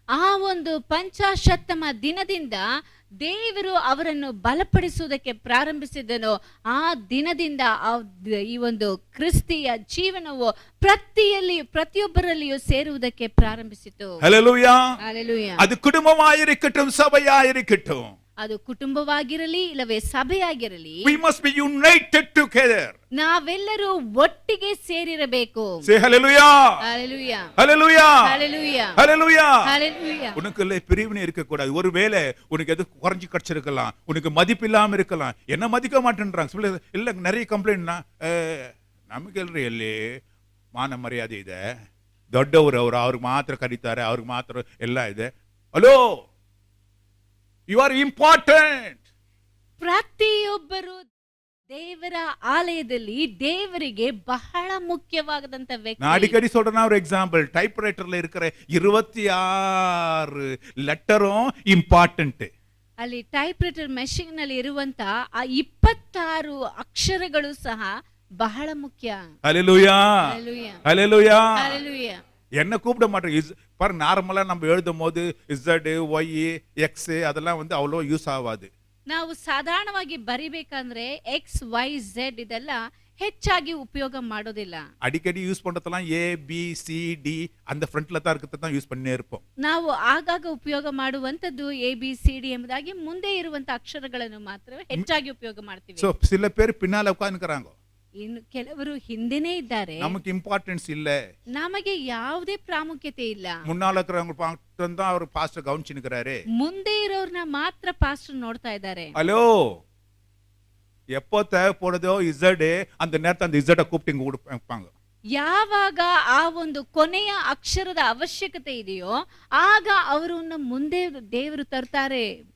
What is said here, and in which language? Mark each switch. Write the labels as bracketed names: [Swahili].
[Kannada] ಆ ಒಂದು ಪಂಚಾಶತ್ತಮ ದಿನದಿಂದ ದೇವರು ಅವರನ್ನು ಬಲಪಡಿಸುವುದಕ್ಕೆ ಪ್ರಾರಂಭಿಸಿದನು. ಆ ದಿನದಿಂದ ಈ ಒಂದು ಕ್ರಿಸ್ತಿಯ ಜೀವನವು ಪ್ರತಿಯೊಬ್ಬರಲ್ಲಿಯೂ ಸೇರುವುದಕ್ಕೆ ಪ್ರಾರಂಭಿಸಿತು. [Tamil] ஹல்லேலூயா. ஹல்லேலூயா. அது குடும்பமாயிருக்கட்டும், சபையாயிருக்கட்டும், [Kannada] ಅದು ಕುಟುಂಬವಾಗಿರಲಿ ಇಲ್ಲವೇ ಸಭೆಯಾಗಿರಲಿ, [English] we must be united together. [Kannada] ನಾವೆಲ್ಲರೂ ಒಟ್ಟಿಗೆ ಸೇರಿರಬೇಕು. [English] Say hallelujah. [Tamil] ஹல்லேலூயா. [English] hallelujah. [Tamil] ஹல்லேலூயா. [English] hallelujah. [Tamil] ஹல்லேலூயா. உனக்குள்ள பிரிவினை இருக்க கூடாது. ஒருவேளை உனக்கு எது குறைஞ்சு கிடைச்சிருக்கலாம், உனக்கு மதிப்பு இல்லாம இருக்கலாம், என்ன மதிக்க மாட்டேன்றாங்க இல்ல. நிறைய கம்ப்ளைண்ட்னா, [Kannada] ನಮಗೆ ಎಲ್ಲಿ ಮಾನ ಮರ್ಯಾದೆ ಇದೆ, ದೊಡ್ಡವರು ಅವರು, ಅವ್ರಿಗೆ ಮಾತ್ರ ಕರೀತಾರೆ, ಅವ್ರಿಗೆ ಮಾತ್ರ ಎಲ್ಲ ಇದೆ. [English] Hello, you are important. [Kannada] ಪ್ರತಿಯೊಬ್ಬರು ದೇವರ ಆಲಯದಲ್ಲಿ ದೇವರಿಗೆ ಬಹಳ ಮುಖ್ಯವಾದಂತ [Tamil] நான் [Kannada] ವ್ಯಕ್ತಿ. [Tamil] அடிக்கடி சொல்றேன் ஒரு எக்ஸாம்பிள். டைப்ரைட்டர்ல இருக்கிற 26 லெட்டரும் இம்பார்ட்டன்ட். [Kannada] ಅಲ್ಲಿ ಟೈಪ್ ರೈಟರ್ ಮೆಷಿನ್ ನಲ್ಲಿ ಇರುವಂತ ಆ 26 ಅಕ್ಷರಗಳು ಸಹ ಬಹಳ ಮುಖ್ಯ. [Tamil] ஹalleluya [English] Hallelujah. [Tamil] ஹalleluya. [English] Hallelujah. [Tamil] என்ன கூப்பிட மாட்டேங்க. பாரு, நார்மலா நம்ம எழுதும் போது Z Y X அதெல்லாம் வந்து அவ்வளோ யூஸ் ஆகாது. [Kannada] ನಾವು ಸಾಧಾರಣವಾಗಿ ಬರಿಬೇಕಂದ್ರೆ ಎಕ್ಸ್ ವೈ ಝೆಡ್ ಇದೆಲ್ಲ ಹೆಚ್ಚಾಗಿ ಉಪಯೋಗ ಮಾಡೋದಿಲ್ಲ. [Tamil] அடிக்கடி யூஸ் பண்றதெல்லாம் ABCD அந்த ஃப்ரண்ட்ல தான் இருக்கிறத தான் யூஸ் பண்ணே இருப்போம். [Kannada] ನಾವು ಆಗಾಗ ಉಪಯೋಗ ಮಾಡುವಂತದ್ದು ABCD ಎಂಬುದಾಗಿ ಮುಂದೆ ಇರುವಂತ ಅಕ್ಷರಗಳನ್ನು ಮಾತ್ರ ಹೆಚ್ಚಾಗಿ ಉಪಯೋಗ ಮಾಡ್ತೀವಿ. [Tamil] சோ சில பேர் பின்னால உட்கார்ந்துக்கறாங்க. [Kannada] ಇನ್ನು ಕೆಲವರು ಹಿಂದೆನೇ ಇದ್ದಾರೆ. [Tamil] நமக்கு இம்பார்ட்டன்ஸ் இல்ல. [Kannada] ನಮಗೆ ಯಾವುದೇ ಪ್ರಾಮುಖ್ಯತೆ ಇಲ್ಲ. [Tamil] முன்னால இருக்கிறவங்க பார்த்து தான் அவர் பாஸ்டர் கவனிச்சு நிக்கறாரு. [Kannada] ಮುಂದೆ ಇರೋರ್ನ ಮಾತ್ರ ಪಾಸ್ಟರ್ ನೋಡ್ತಾ ಇದ್ದಾರೆ. [Tamil] ஹலோ, எப்போ தேவைப்படுதோ Z அந்த நேரத்துல அந்த Z கூப்பிட்டு இங்க கொடுப்பாங்க. [Kannada] ಯಾವಾಗ ಆ ಒಂದು ಕೊನೆಯ ಅಕ್ಷರದ ಅವಶ್ಯಕತೆ ಇದೆಯೋ ಆಗ ಅವರನ್ನ ಮುಂದೆ ದೇವರು ತರ್ತಾರೆ.